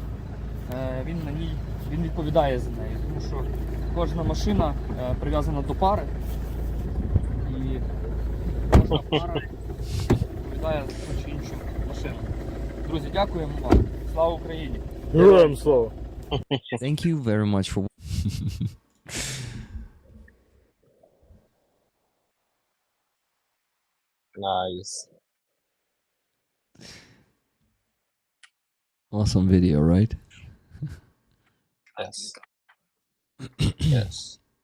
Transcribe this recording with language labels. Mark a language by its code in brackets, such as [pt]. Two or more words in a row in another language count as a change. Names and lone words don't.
[uk] Він відповідає за неї, тому що кожна машина прив'язана до пари. І кожна пара відповідає за ту чи іншу машину. Друзі, дякуємо вам. Слава Україні! Героям слава! [en] Thank you very much for Nice. Awesome video, right? Yes. Yes.